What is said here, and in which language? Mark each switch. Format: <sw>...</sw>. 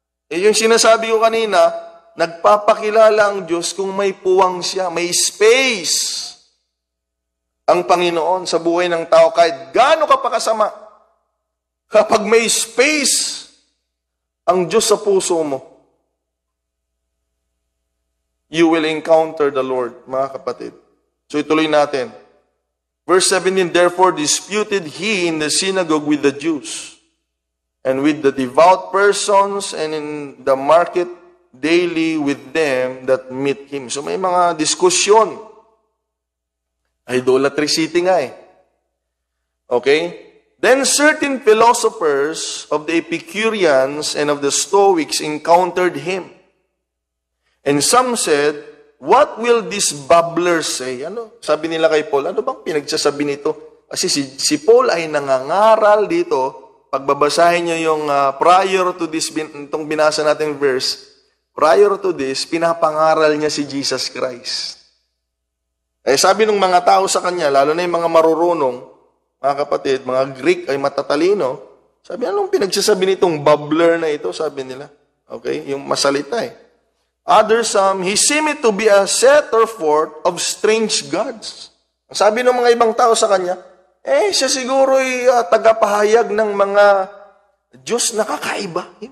<tl>Yung sinasabi ko kanina, nagpapakilala ang Diyos kung may puwang siya, may space ang Panginoon sa buhay ng tao kahit gaano ka pakasama. Kapag may space ang Diyos sa puso mo,</tl> <en>you will encounter the Lord,</en> <tl>mga kapatid. So ituloy natin.</tl> <en>Verse 17, therefore disputed he in the synagogue with the Jews, and with the devout persons, and in the market daily with them that meet him.</en> <tl>So may mga diskusyon. Idolatry city nga eh. Okay?</tl> <en>Then certain philosophers of the Epicureans and of the Stoics encountered him. And some said, what will this babbler say?</en> <tl>Ano? Sabi nila kay Paul, ano bang pinagsasabi nito? Kasi si Paul ay nangangaral dito. Pagbabasahin niyo yung</tl> <en>prior to this,</en> <tl>itong binasa natin verse, prior to this, pinapangaral niya si Jesus Christ. Eh sabi ng mga tao sa kanya, lalo na yung mga marurunong, mga kapatid, mga Greek ay matatalino, sabi, anong pinagsasabi nitong babbler na ito? Sabi nila. Okay? Yung masalita eh.</tl> <en>Others, he seemed to be a setter forth of strange gods.</en> <tl>Sabi ng mga ibang tao sa kanya, siya siguro ay tagapahayag ng mga Diyos na kakaiba.</tl>